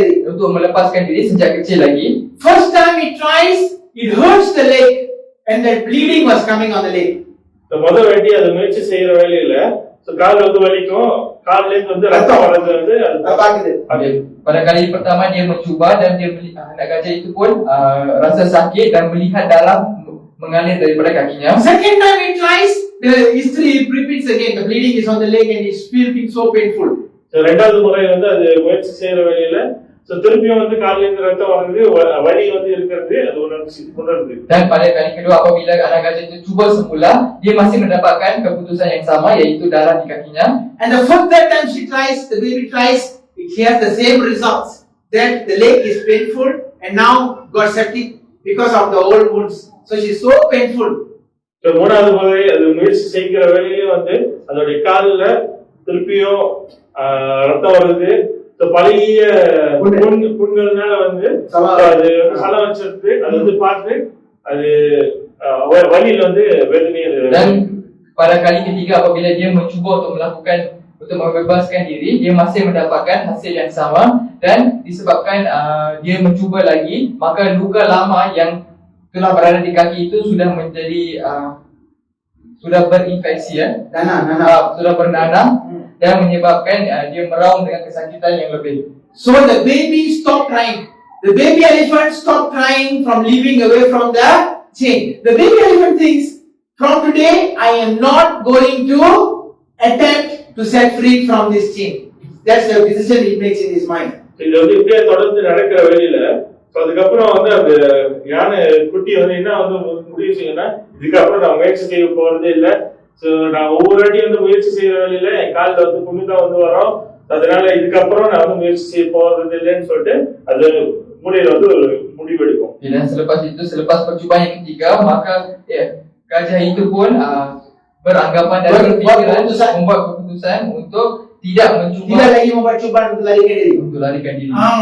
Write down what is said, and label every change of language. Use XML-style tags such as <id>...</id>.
<ms>Untuk melepaskan diri sejak kecil lagi.</ms> <en>First time he tries, it hurts the leg and that bleeding was coming on the leg.</en> <ta>முதல் வாட்டி அது முயற்சி செய்யற வேலையில கால் வந்து வலிக்கும், கால்ல இருந்து வந்து ரத்தம் வரது வந்து பாக்குது.</ta> <ms>Pada kali pertama dia mencuba dan anak gajah itu pun rasa sakit dan melihat darah mengalir daripada kakinya.</ms> <en>Second time he tries, the history repeats again. The bleeding is on the leg and he's feeling so painful.</en> <ta>இரண்டாவது முறை வந்து அது முயற்சி செய்யற வேலையில திருப்பியும் வந்து கால்ல இருந்து ரத்தம் வருது, வலி வந்து இருக்கிறது, அது உணர்ந்து.</ta> <ms>Dan pada kali kedua apabila anak gajah itu cuba semula, dia masih mendapatkan keputusan yang sama, yaitu darah di kakinya.</ms> <en>And the third time she tries, the baby tries, she has the same results. That the leg is painful and now got septic because of the old wounds. So she's so painful.</en> <ta>மூணாவது முறை அது முயற்சி செய்கிற வேலையிலும் வந்து அதோடைய காலில் திருப்பியும் ரத்தம் வருது. பழைய புண்கள்னால வந்து அது சலம் வச்சிருக்கு. அது வந்து பார்த்து அது வழியில வந்து வேதனையை.</ta> <ms>Pada kali ketiga apabila dia mencuba untuk membebaskan diri, dia masih mendapatkan hasil yang sama, dan disebabkan dia mencuba lagi, maka luka lama yang telah berada di kaki itu sudah menjadi sudah berinfeksi, sudah bernanah, dan menyebabkan dia meraung dengan kesakitan yang lebih.</ms> <en>So the baby stopped crying. The baby elephant stopped crying from living away from the chain. The baby elephant thinks, from today I am not going to attempt to set free from this chain. That's the decision he makes in his mind.</en> <ta>இது வந்து இப்படியே தொடர்ந்து நடக்கிற வழியில அதுக்கப்புறம் வந்து அந்த யானை குட்டி வந்து என்ன வந்து முடிவு செய்யணும்னா, இதுக்கப்புறம் நான் முயற்சி செய்ய போறதே இல்லை. ஸோ நான் ஒவ்வொரு வாட்டியும் வந்து முயற்சி செய்யற வழியில என் காலில் வந்து புண்ணு தான் வந்து வரும். அதனால இதுக்கப்புறம் நான் வந்து முயற்சி செய்ய போறது இல்லைன்னு சொல்லிட்டு அது முடியல வந்து ஒரு முடிவெடுக்கும்.</ta> <ms>Dan selepas percubaan yang ketiga, maka gajah itu pun beranggapan dan berpikiran membuat keputusan untuk tidak mencuba, tidak lagi membuat cubaan untuk larikan diri.</ms>